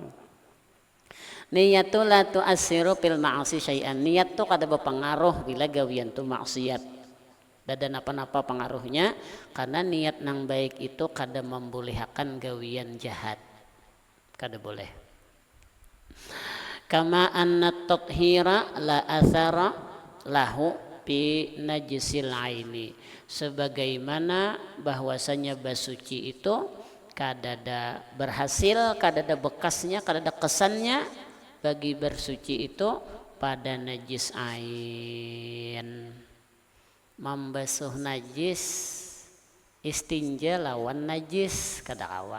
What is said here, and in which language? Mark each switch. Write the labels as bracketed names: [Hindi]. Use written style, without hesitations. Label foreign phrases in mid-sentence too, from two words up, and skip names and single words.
[Arabic] النية لا تؤثر في المعاصي شيئا. [Banjar] Niat tuh kada berpengaruh bila gawian tuh maksiat. Dan apa-apa pengaruhnya karena niat nang baik itu kada membolehkan gawian jahat. Kada boleh. [Arabic] كما أن الطهارة لا أثر لها بنجس العين. [Banjar] Sebagaimana bahwasanya basuci itu kada ada berhasil, kada ada bekasnya, kada ada kesannya bagi bersuci itu pada najis ain. Membasuh najis istinja lawan najis kada kawa.